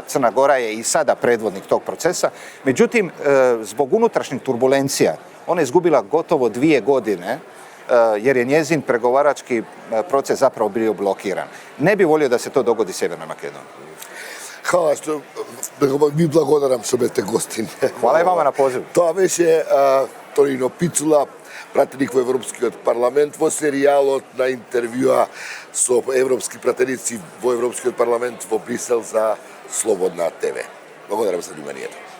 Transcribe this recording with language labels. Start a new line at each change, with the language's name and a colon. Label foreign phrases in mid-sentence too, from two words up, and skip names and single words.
Croatian: Crna Gora je i sada predvodnik tog procesa. Međutim, zbog unutrašnjih turbulencija ona je izgubila gotovo 2 godine jer je njezin pregovarački proces zapravo bio blokiran. Ne bi volio da se to dogodi Sjevernoj Makedoniji.
Macedonian: Hvala што ми благодарам што бете гостин.
Croatian: Hvala i vama na pozivu.
Macedonian: Това беше Tonino Пицула, пратеник во Европскиот парламент, во серијалот на интервјуа со европски пратеници во Европскиот парламент во Брисел за Слободна ТВ. Благодарам за вниманието.